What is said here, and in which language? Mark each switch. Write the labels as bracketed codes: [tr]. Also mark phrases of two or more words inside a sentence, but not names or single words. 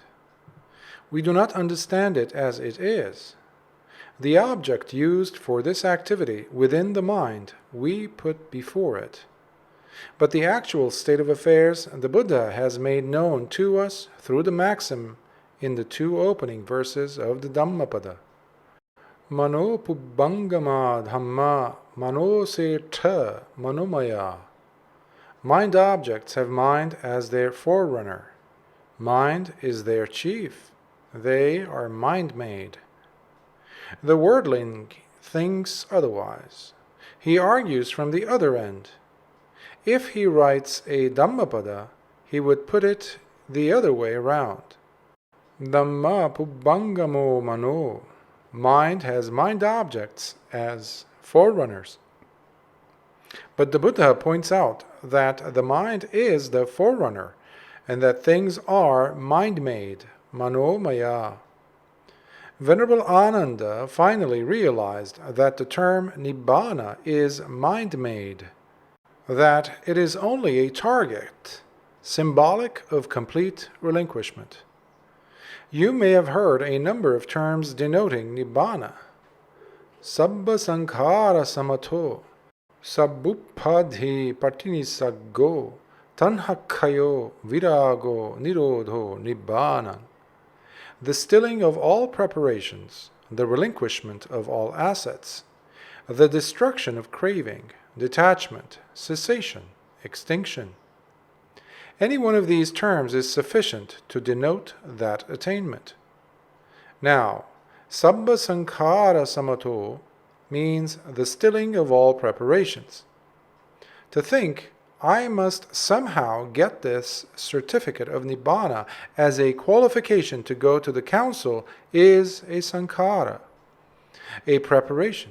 [en] We do not understand it as it is. The object used for this activity within the mind we put before it. But the actual state of affairs the Buddha has made known to us through the maxim in the 2 opening verses of the Dhammapada. [pi] Mano pubbangama dhamma mano setha manomaya. [en] Mind objects have mind as their forerunner. Mind is their chief. They are mind-made. The worldling thinks otherwise. He argues from the other end. If he writes a Dhammapada, he would put it the other way around. [pi] Dhamma pubbangamo mano. [en] Mind has mind objects as forerunners. But the Buddha points out that the mind is the forerunner, and that things are mind-made, manomaya. Venerable Ñāṇananda finally realized that the term Nibbāna is mind-made, that it is only a target, symbolic of complete relinquishment. You may have heard a number of terms denoting Nibbāna. [pi] Sabba sankhara samato, sabbupadhi patinisaggo, tanhakhayo virago nirodho Nibbāna. [en] The stilling of all preparations, the relinquishment of all assets, the destruction of craving, detachment, cessation, extinction. Any one of these terms is sufficient to denote that attainment. Now, [pi] sabba sankhara samato [en] means the stilling of all preparations. To think, I must somehow get this certificate of Nibbāna as a qualification to go to the council is a sankhara, a preparation.